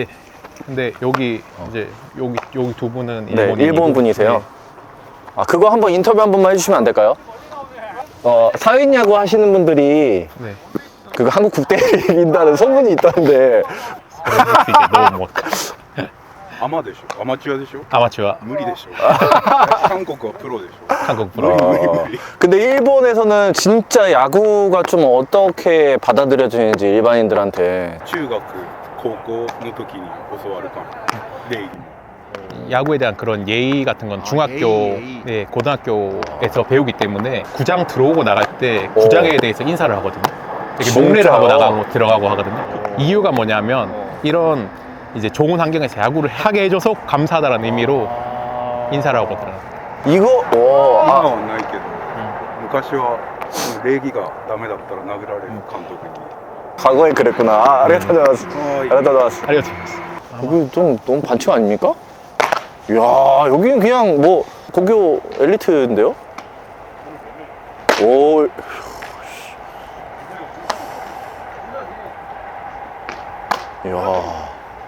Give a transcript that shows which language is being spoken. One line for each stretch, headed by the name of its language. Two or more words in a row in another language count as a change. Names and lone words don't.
Korean: 근데 여기 이제 여기 두 분은 네, 일본인이고. 일본 분이세요. 네. 아, 그거 한번 인터뷰 한 번만 해주시면 안 될까요? 사회야구 하시는 분들이 네. 그거 한국 국대를 이긴다는 소문이 있다는데. 그래서 이제 너무 뭐
Japanese: アマでしょアマチュアでしょ
Korean: 아마추어
Japanese: 無理でしょ韓国はプロでしょ
Korean: 한국 프로. 근데 일본에서는 진짜 야구가 좀 어떻게 받아들여지는지 일반인들한테.
Japanese: 中学高校の時に教わるかも礼儀も
Korean: 야구에 대한 그런 예의 같은 건 중학교, 예의. 네, 고등학교에서 배우기 때문에 구장 들어오고 나갈 때 구장에 대해서 인사를 하거든요. 이렇게 진짜요? 목례를 하고 나가고 들어가고 하거든요. 이유가 뭐냐면 이런 이제 좋은 환경에서 야구를 하게 해줘서 감사하다는 의미로 인사를 하고 들어가요. 이거,
Japanese: 今はないけど昔は礼儀がダメだったら殴られる監督に
Korean: 과거에 그랬구나.
Japanese: ありがとうございます. はいありがとうございます.
Korean: 알려드리겠습니다. 여기 좀 너무 반칙 아닙니까? 이야, 여기는 그냥 뭐 고교 엘리트인데요? 오. 이야.